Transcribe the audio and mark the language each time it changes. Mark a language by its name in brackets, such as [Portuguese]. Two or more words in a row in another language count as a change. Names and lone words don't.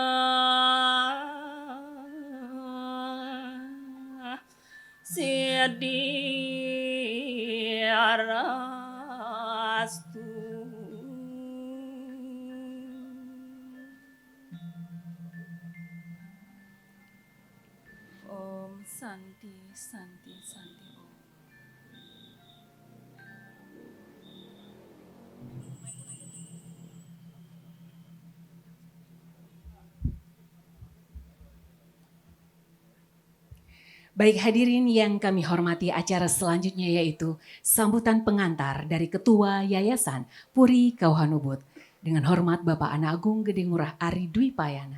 [Sanskrit] sedi arastu Om Santi Santi Santi Om. [Indonesian] Baik hadirin yang kami hormati, acara selanjutnya yaitu sambutan pengantar dari Ketua Yayasan Puri Kauhanubut. Dengan hormat Bapak Ana Agung Gede Ngurah Ari Dwi Payana.